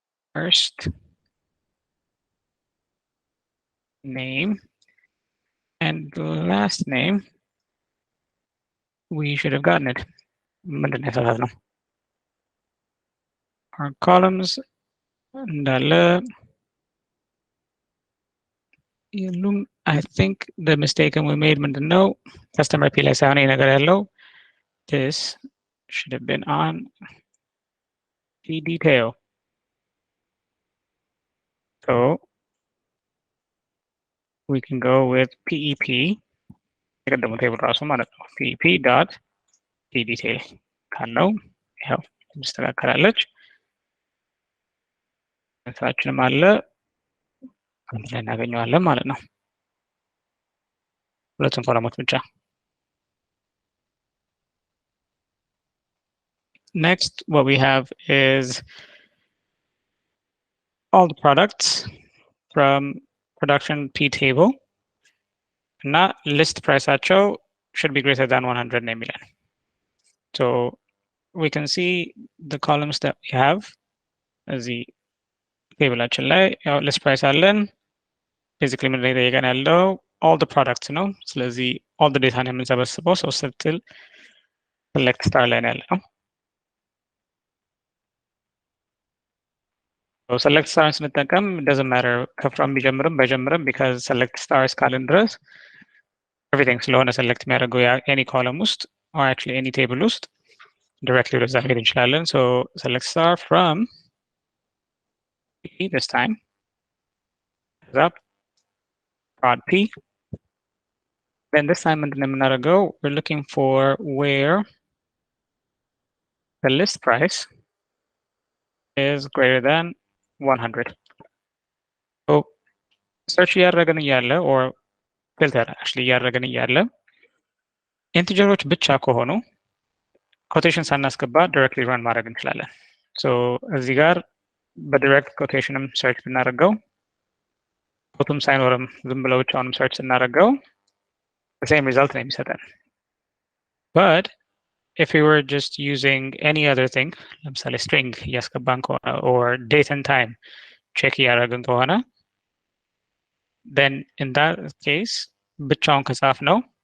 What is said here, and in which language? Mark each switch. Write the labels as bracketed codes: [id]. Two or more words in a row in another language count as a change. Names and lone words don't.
[en] first name and the last name, we should have gotten it. [am] ምንድን ነው የሰራነው? [en] Our columns [am] እንዳለ የሉም። [en] I think the mistake we made [am] ምንድን ነው? [en] customer P [am] ላይ ሳይሆን ነገር ያለው [en] this should have been on P detail. So we can go with PEP [am] የቀደሙ ቴብል ራሱ ማለት ነው። [en] PEP dot P detail [am] ካለው ያው ትስተካከላለች። ስራችንም አለ አንድ ላይ እናገኘዋለን ማለት ነው። ሁለቱም ኮለሞች ብቻ። [en] Next, what we have is all the products from production P table እና list priceአቸው should be greater than 100 [am] ነው የሚለን። [en] So we can see the columns that we have [am] እዚህ ቴብላችን ላይ ያው [en] list price አለን። basically [am] ምን ላይ ጠየቀን ያለው [en] all the products ነው። ስለዚህ all the data [am] ነው የምንሰበስበው። [en] so ስትል select star [am] ላይ ነው ያለው። [en] so select star ስንጠቀም doesn't matter [am] ከፍሮም ቢጀምርም ባይጀምርም [en] because select star [am] እስካልን ድረስ [en] everything ስለሆነ select የሚያደርገው any column ውስጥ or actually any table ውስጥ directly [am] ወደዛ መሄድ እንችላለን። [en] so select star from P this time up prod P. Then this time [am] ምንድን ነው የምናደርገው? [en] we're looking for where the list price is greater than 100. [am] So search እያደረግን እያለ [en] or filter actually [am] እያደረግን እያለ ኢንቲጀሮች ብቻ ከሆኑ ኮቴሽን ሳናስገባ [en] directly run [am] ማድረግ እንችላለን። so እዚህ ጋር በdirect ኮቴሽንም search ብናደርገው ኮቱም ሳይኖርም ዝም ብለው ብቻውንም search ስናደርገው [en] the same result [am] ነው የሚሰጠን። [en] but if we were just using any other thing [am] ለምሳሌ string እያስገባን ከሆነ [en] or date and time check [am] እያደረግን ከሆነ [en] then in that case [am] ብቻውን ከጻፍ ነው